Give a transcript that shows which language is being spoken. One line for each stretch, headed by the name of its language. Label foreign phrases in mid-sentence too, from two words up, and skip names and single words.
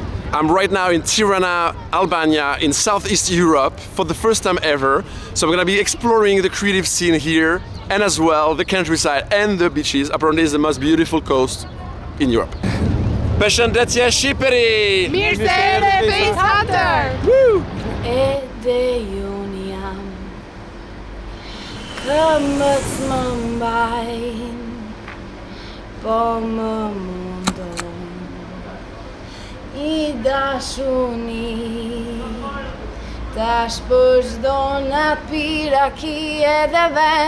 English: I'm right now in Tirana, Albania, in Southeast Europe for the first time ever. So I'm gonna be exploring the creative scene here and as well the countryside and the beaches. Apparently it's the most beautiful coast in Europe.
Albanian: Përshëndetje Shqipëri! Mirë se erdhe Facehunter! Woo! Edhe unë jam këmbët më mbajnë, po më mundon I dashuni tash për çdo natë piraki edhe ven